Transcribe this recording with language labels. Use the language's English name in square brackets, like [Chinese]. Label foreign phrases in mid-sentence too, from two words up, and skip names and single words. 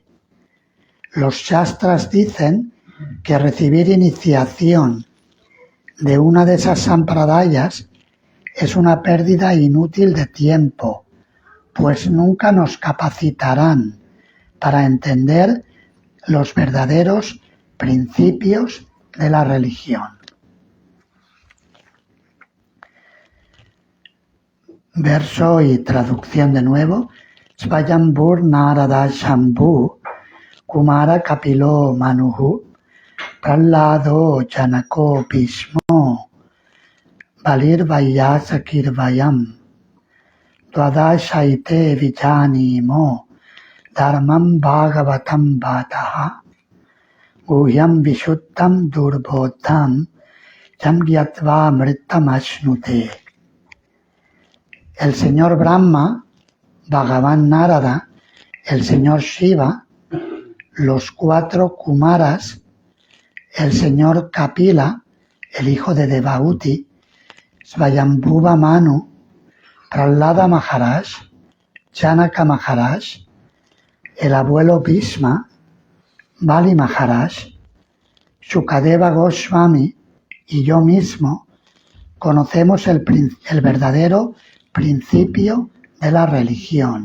[Spanish] Los Shastras dicen que recibir iniciación de una de esas sampradayas es una pérdida inútil de tiempo, pues nunca nos capacitarán para entender los verdaderos principios de la religión. Verso y traducción de nuevo. [Sanskrit] Svayambur Narada Shambhu Kumara Kapilo Manuhu Prahlado Janako Bhishmo Balir Vayasa Kirvayam Dvadashaite Vijanimo Dharmam Bhagavatam Bhataha Guhyam Vishuddham Durbodham Yam Gyatva Mrittam Ashnute. [Spanish] El señor Brahma, Bhagavan Narada, el señor Shiva, los 4 Kumaras, el señor Kapila, el hijo de Devahuti, Svayambhuva Manu, Prahlada Maharaj, Janaka Maharaj, el abuelo Bhishma, Bali Maharaj, Shukadeva Goswami y yo mismo conocemos el verdadero principio de la religión.